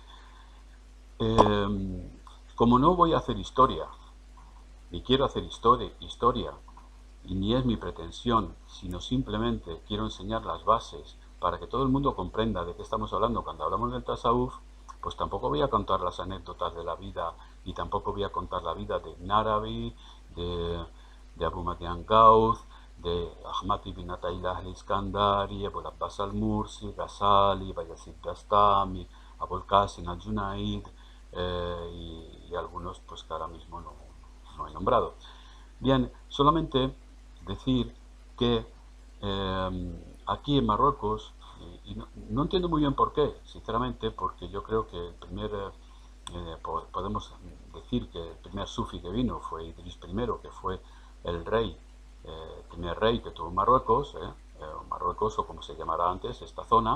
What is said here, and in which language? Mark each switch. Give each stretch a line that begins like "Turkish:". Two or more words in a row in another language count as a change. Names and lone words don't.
Spanish: Como no voy a hacer historia, ni quiero hacer historia, y ni es mi pretensión, sino simplemente quiero enseñar las bases para que todo el mundo comprenda de qué estamos hablando cuando hablamos del tasawuf, pues tampoco voy a contar las anécdotas de la vida y tampoco voy a contar la vida de Ibn Arabi, de Abu Madian Gauth, de Ahmad ibn Ataylah al-Iskandari, Abu Abbas al-Mursi, Ghazali, Bayazid Bastami, Abul Qasim al-Junaid y algunos pues que ahora mismo no he nombrado. Bien, solamente decir que aquí en Marruecos, y no entiendo muy bien por qué, sinceramente, porque yo creo que el primer, podemos decir que el primer sufi que vino fue Idris I, que fue el rey, el primer rey que tuvo Marruecos, Marruecos o como se llamará antes, esta zona.